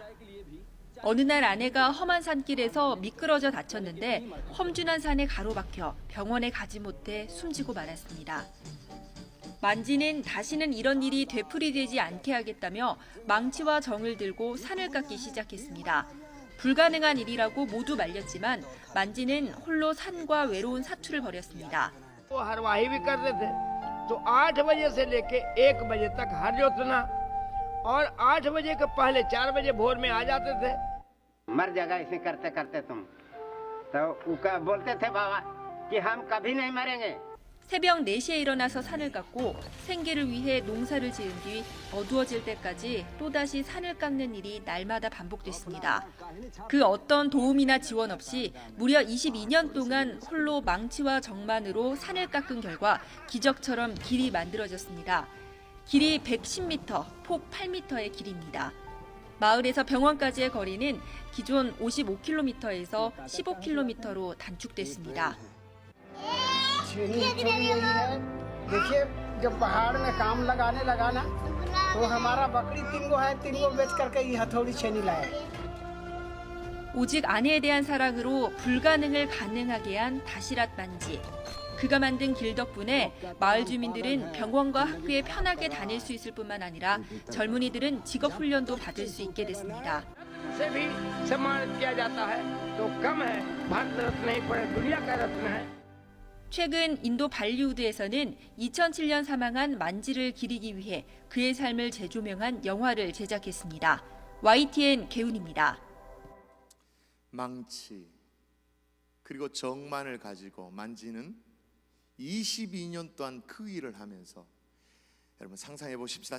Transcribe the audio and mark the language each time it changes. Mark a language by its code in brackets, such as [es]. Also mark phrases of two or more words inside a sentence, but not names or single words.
[ko] 어느 날 아내가 험한 산길에서 미끄러져 다쳤는데 험준한 산에 가로막혀 병원에 가지 못해 숨지고 말았습니다. 만지는 다시는 이런 일이 되풀이되지 않게 하겠다며 망치와 정을 들고 산을 깎기 시작했습니다. 불가능한 일이라고 모두 말렸지만 만지는 홀로 산과 외로운 사투를 벌였습니다. [hi] वो हरवाही भी करते थे तो 8 बजे से लेके 1 बजे तक हर जोतना और 8 बजे के पहले 4 बजे भोर में आ जाते थे। मर जाएगा इसे करते करते तुम तो उका बोलते थे बाबा कि हम कभी नहीं मरेंगे। [ko] 새벽 4시에 일어나서 산을 깎고 생계를 위해 농사를 지은 뒤 어두워질 때까지 또다시 산을 깎는 일이 날마다 반복됐습니다. 그 어떤 도움이나 지원 없이 무려 22년 동안 홀로 망치와 정만으로 산을 깎은 결과 기적처럼 길이 만들어졌습니다. 길이 110m, 폭 8m의 길입니다. 마을에서 병원까지의 거리는 기존 55km에서 15km로 단축됐습니다. [hi] छेनी हिस्सों में यही है। देखिए जब पहाड़ में काम लगाने लगा ना तो हमारा बकरी 3 गो है, 3 गो बेच करके ये हथौड़ी छेनी लाया। [ko] 오직 아내에 대한 사랑으로 불가능을 가능하게 한 다시랏 만지. 그가 만든 길 덕분에 마을 주민들은 병원과 학교에 편하게 다닐 수 있을 뿐만 아니라 젊은이들은 직업 훈련도 받을 수 있게 됐습니다. [hi] से भी सम्मानित किया जाता है तो कम है। भारत रत्न नहीं पर दुनिया का रत्न है। [ko] 최근 인도 발리우드에서는 2007년 사망한 만지를 기리기 위해 그의 삶을 재조명한 영화를 제작했습니다. YTN 개운입니다. 망치 그리고 정만을 가지고 만지는 22년 동안 그 일을 하면서 여러분 상상해 보십시다.